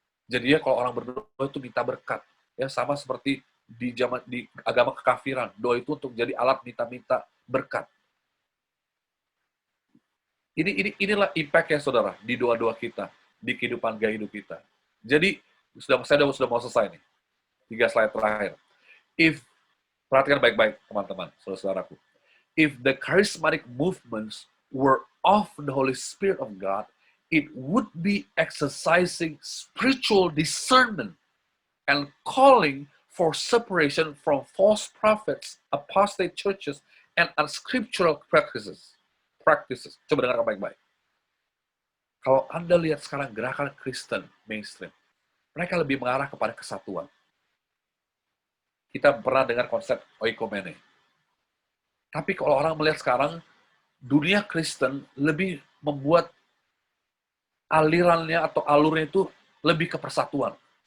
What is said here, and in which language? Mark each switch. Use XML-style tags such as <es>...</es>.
<id>Jadi ya kalau orang berdoa itu minta berkat. Ya, sama seperti di agama kekafiran. Doa itu untuk jadi alat minta-minta berkat. Inilah impact ya, saudara, di doa-doa kita, di kehidupan gaya hidup kita. Jadi, saya sudah mau selesai nih. 3 slide terakhir. Perhatikan baik-baik, teman-teman, saudara-saudaraku.</id> <en>If the charismatic movements were of the Holy Spirit of God, it would be exercising spiritual discernment and calling for separation from false prophets, apostate churches, and unscriptural practices.</en> <id>Coba dengarkan baik-baik. Kalau Anda lihat sekarang gerakan Kristen mainstream, mereka lebih mengarah kepada kesatuan. Kita pernah dengar konsep oikomene. Tapi kalau orang melihat sekarang, dunia Kristen lebih membuat alirannya atau alurnya itu lebih ke persatuan.</id>